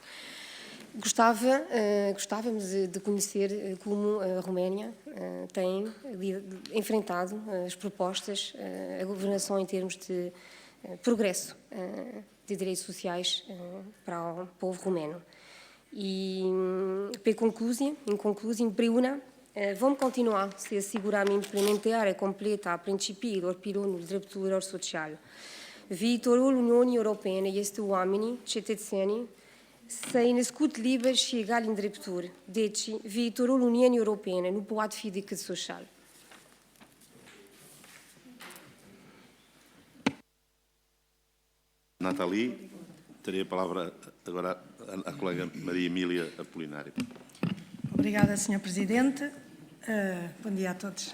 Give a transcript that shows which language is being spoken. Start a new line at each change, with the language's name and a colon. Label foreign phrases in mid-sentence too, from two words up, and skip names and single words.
Portuguese: Gostávamos de conhecer como a Roménia tem enfrentado as propostas, a governação em termos de progresso de direitos sociais para o povo romeno. E, em conclusão,
Romanian: împreună vom continua să asigurăm implementarea completă a principiilor pilonului drepturilor sociale. Viitorul Uniunii Europene este oamenii, cetățenii, să-i născut liberi și egali în drepturi. Deci, viitorul Uniunii Europene nu poate fi decât social.
Portuguese: Nathalie, teria a palavra agora à colega Maria Emília Apolinário. Obrigada, Sr. Presidente. Bom dia a todos.